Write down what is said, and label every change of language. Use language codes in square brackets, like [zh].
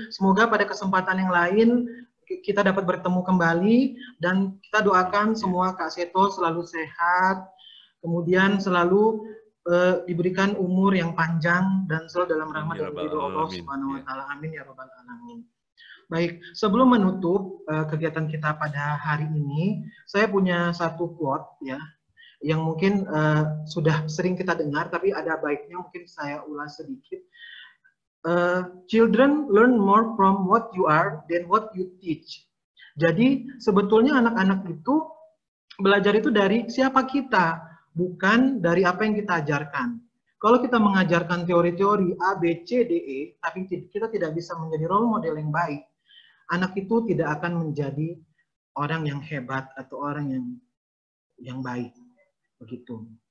[id] Semoga pada kesempatan yang lain kita dapat bertemu kembali dan kita doakan semua Kak Seto selalu sehat, kemudian selalu diberikan umur yang panjang dan selalu dalam rahmat dan ridho Allah Subhanahu wa taala. Amin ya rabbal alamin. Baik, sebelum menutup kegiatan kita pada hari ini, saya punya satu quote ya yang mungkin sudah sering kita dengar, tapi ada baiknya mungkin saya ulas sedikit. [en] Children learn more from what you are than what you teach. [id] Jadi sebetulnya anak-anak itu belajar itu dari siapa kita, bukan dari apa yang kita ajarkan. Kalau kita mengajarkan teori-teori A, B, C, D, E, tapi kita tidak bisa menjadi role model yang baik, anak itu tidak akan menjadi orang yang hebat atau orang yang baik. Begitu.